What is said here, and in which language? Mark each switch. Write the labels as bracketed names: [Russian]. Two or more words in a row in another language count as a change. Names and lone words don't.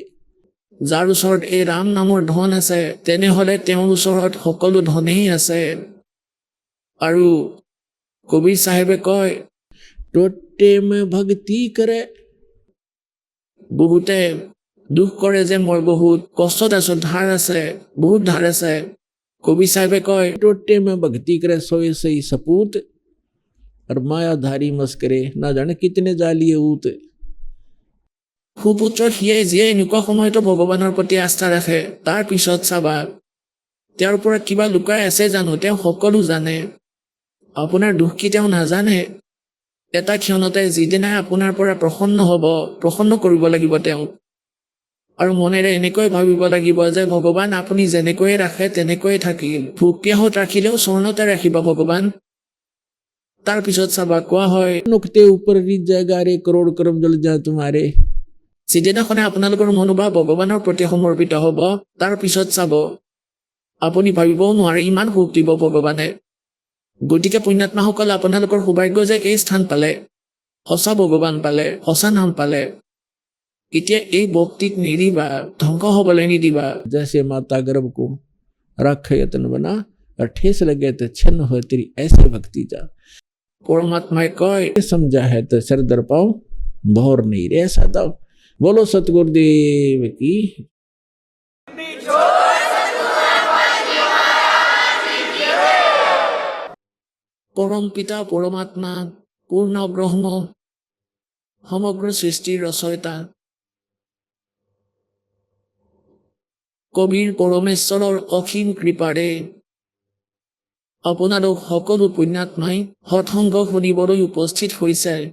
[Assamese] যাৰ ওচৰত এই ৰাম নামৰ ধন আছে, তেনেহ'লে তেওঁৰ ওচৰত সকলো ধনেই আছে। আৰু কবিৰ চাহেবে কয়, [Hindi] टोटे में भक्ति करे [Assamese] বহুতে দুখ কৰে যে মই বহুত কষ্টত আছো, ধাৰ আছে, বহুত ধাৰ আছে। কবি চাহেবে কয় [Hindi] टोटे में भक्ति करे सोए से ही सपूत और मायाधारी मस्करे ना जाने कितने जालिए ऊत। [Assamese] সুপুত্ৰ সিয়ে যিয়ে এনেকুৱা সময়তো ভগৱানৰ প্ৰতি আস্থা ৰাখে, তাৰ পিছত চাবা তেওঁৰ পৰা কিবা লুকাই আছে জানো? তেওঁ সকলো জানে। আপোনাৰ দুখ কি তেওঁ নাজানে? এটা ক্ষণতে যিদিনাই আপোনাৰ পৰা প্ৰসন্ন হ'ব, প্ৰসন্ন কৰিব লাগিব তেওঁক। আৰু মনেৰে এনেকৈ ভাবিব লাগিব যে ভগৱান আপুনি যেনেকৈয়ে ৰাখে তেনেকৈয়ে থাকিম। ভোক পিয়াহত ৰাখিলেও চৰণতে ৰাখিব ভগৱান। তাৰ পিছত চাবা কোৱা হয় [Hindi] नुकते ऊपर रिझ जाएगा रे करोड़ कर्म जल जाए तुम्हारे। [Assamese] যিদিনাখনে আপোনালোকৰ মনোভাৱ ভগৱানৰ প্ৰতি সমৰ্পিত হ'ব, তাৰ পিছত চাব আপুনি ভাবিবও নোৱাৰে ইমান সুখ দিব ভগৱানে। গতিকে পুণ্যাত্মাসকল, আপোনালোকৰ সৌভাগ্য যে এই স্থান পালে, সঁচা ভগৱান পালে, সঁচা নাম পালে। এতিয়া এই ভক্তিক নেৰিবা, ধ্বংস হ'বলৈ নিদিবা। [Hindi] जैसे माता गर्भ को रख यतन बना और ठेस लगे तो छिन्न हो तेरी ऐसी भक्ति जा। [Assamese] পৰমাত্মাই কয় [Hindi] ये समझा है तो सर दर पाओ भौर नहीं रे ऐसा दाओ। बोलो सतगुरुदेव की। [Assamese] পৰম পিতা পৰমাত্মা, পূৰ্ণ ব্ৰহ্ম, সমগ্ৰ সৃষ্টিৰ ৰচয়িতা কবিৰ পৰমেশ্বৰৰ অসীম কৃপাৰে আপোনালোক সকলো পুণ্যাত্মাই সৎসংগ শুনিবলৈ উপস্থিত হৈছে।